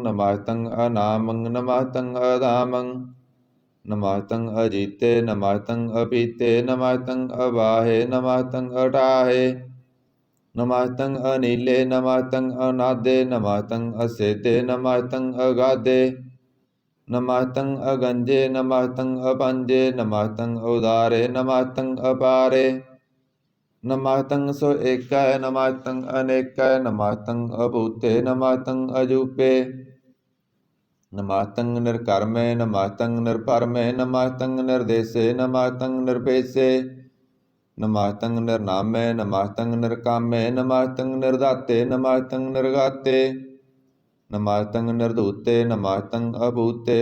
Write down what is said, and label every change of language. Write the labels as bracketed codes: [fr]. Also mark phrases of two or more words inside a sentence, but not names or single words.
[bra] ਨਮਸਤੰ ਅਨਾਮੰ, ਨਮਸਤੰ ਅਧਾਮੰ। ਨਮਸਤੰ ਅਜੀਤੇ, ਨਮਸਤੰ ਅਪੀਤੇ। ਨਮਸਤੰ ਅਵਾਹੇ, ਨਮਸਤੰ ਅਠਾਹੇ। ਨਮਸਤੰ ਅਨੀਲੇ, ਨਮਸਤੰ ਅਨਾਦੇ। ਨਮਸਤੰ ਅਸੇਦੇ, ਨਮਸਤੰ ਅਗਾਦੇ। नमस्तं अगंजे नमस्तं अपंजे नमस्तं उदारे नमस्तं अपारे नमस्तं सो एकै नमस्तं अनेकै नमस्तं अभूते नमस्तं अजूपे नमस्तं निर्कर्मे नमस्तं निर्परमे नमस्तं निर्देशे नमस्तं निर्पेशे नमस्तं निर्नामे नमस्तं निर्कामे नमस्तं निर्दाते नमस्तं निर्गाते नमस्तं निर्धूते नमस्तं अभूते